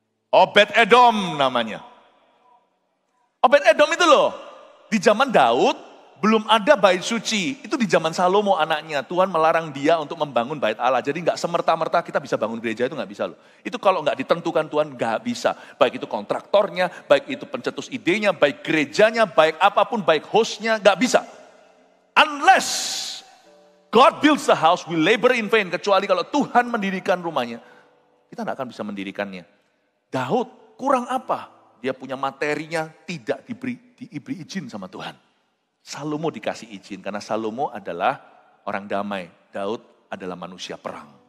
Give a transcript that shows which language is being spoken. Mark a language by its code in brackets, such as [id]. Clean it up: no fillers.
[id] Obed-Edom namanya. Obed-Edom itu loh, di zaman Daud belum ada bait suci. Itu di zaman Salomo anaknya. Tuhan melarang dia untuk membangun bait Allah. Jadi nggak semerta-merta kita bisa bangun gereja, itu nggak bisa loh. Itu kalau nggak ditentukan Tuhan nggak bisa. Baik itu kontraktornya, baik itu pencetus idenya, baik gerejanya, baik apapun, baik hostnya, nggak bisa. [en] Unless God builds the house, we labor in vain. [id] Kecuali kalau Tuhan mendirikan rumahnya, kita nggak akan bisa mendirikannya. Daud kurang apa? Dia punya materinya tidak diberi izin sama Tuhan. Salomo dikasih izin karena Salomo adalah orang damai. Daud adalah manusia perang.